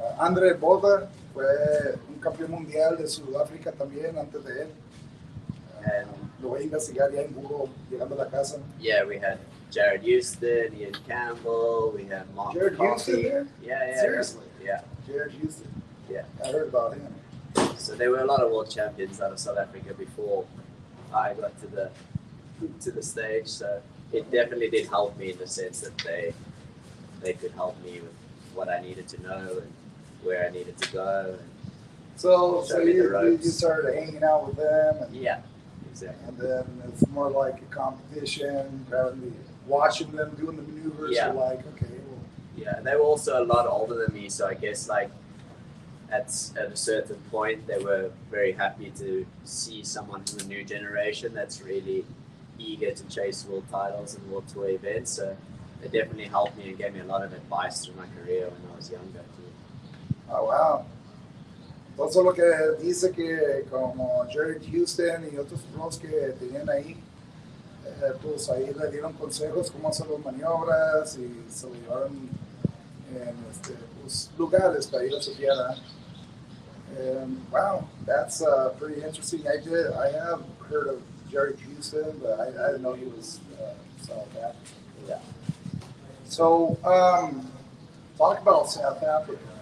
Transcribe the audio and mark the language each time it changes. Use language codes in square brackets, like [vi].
[es] Andre Bota fue un campeón mundial de Sudáfrica también antes de él. Lo voy a investigar ya en Google llegando a la casa. [en] Yeah, we had Jared Houston, Ian Campbell, we had Mark Jared Houston there? Yeah. Seriously? Yeah. Jared Houston. Yeah. I heard about him. So there were a lot of world champions out of South Africa before I got to the stage. So it definitely did help me in the sense that they they could help me with what I needed to know and where I needed to go. And So show me the you ropes. started hanging out with them, and, Yeah, exactly. and then it's more like a competition, rather than watching them doing the maneuvers. Yeah. You're like, okay, well, Yeah, they were also a lot older than me, so I guess like at a certain point they were very happy to see someone from the new generation that's really eager to chase world titles and world tour events. So they definitely helped me and gave me a lot of advice through my career when I was younger too. oh wow. [es] Entonces lo que dice que como Jared Houston y otros pros que tenían ahí, pues ahí le dieron consejos cómo hacer las maniobras y se lo llevaron en pues, lugares para ir a surfear. [en] Wow, that's pretty interesting. I have heard of Jared Houston, but I didn't know he was South African. Yeah. So, talk about South Africa.